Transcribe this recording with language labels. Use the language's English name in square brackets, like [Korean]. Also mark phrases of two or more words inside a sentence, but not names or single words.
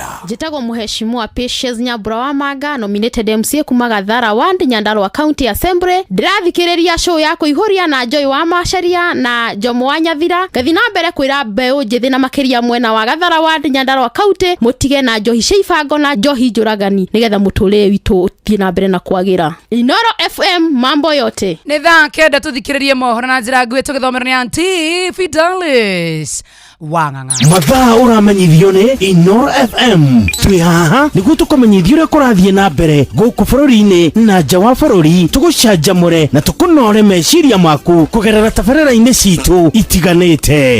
[Kikuyu] Njĩtagwo Mheshimiwa Patience Nyambura wa Manga, [English] nominated MC [Kikuyu] kuma Gathara Ward, Nyandarua County Assembly. Ndĩrathikĩrĩria show ya kũihũria na Joy wa Macharia na Jomo wa Nyathira. Gathi na mbere kwĩra mbeũ njĩthĩ na makĩria mwena wa Gathara Ward, Nyandarua County, mũtige na njohi cia ibango na njohi njũragani nĩgetha mũtũrĩre witũ ũthiĩ na mbere na kwagĩra. [Swahili] Inoro FM mambo yote. [Kikuyu] Nĩ thaa kenda tũthikĩrĩrie mohoro na njĩra nguhĩ tũgĩthomera nĩ Aunty Fidelis Wang'ang'a. Mathaa ũramenyithio nĩ Inoro FM. Twĩ haha nĩguo tũkũmenyithia ũrĩa kũrathiĩ na mbere gũkũ bũrũri-inĩ na nja wa bũrũri, tũgũcanjamũre na tũkũnore meciria maku kũgerera tabarĩra-inĩ citũ itiganĩte.